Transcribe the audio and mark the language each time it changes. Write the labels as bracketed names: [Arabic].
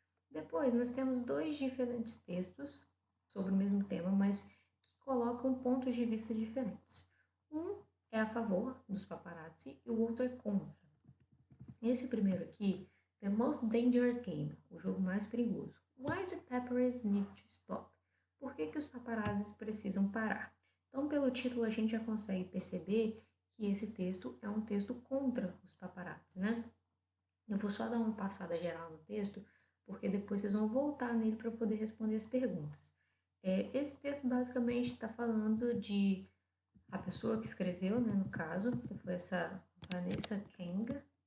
[Portuguese] Depois, nós temos dois diferentes textos sobre o mesmo tema, mas que colocam pontos de vista diferentes. Um é a favor dos paparazzi e o outro é contra. Esse primeiro aqui, The Most Dangerous Game, o jogo mais perigoso. [English] Why do paparazzi need to stop? [Portuguese] Por que os paparazzi precisam parar? Então, pelo título, a gente já consegue perceber que esse texto é um texto contra os paparazzi, né? Eu vou só dar uma passada geral no texto, porque depois vocês vão voltar nele para poder responder as perguntas. Esse texto basicamente está falando de a pessoa que escreveu, né, no caso, que foi essa Vanessa Kang.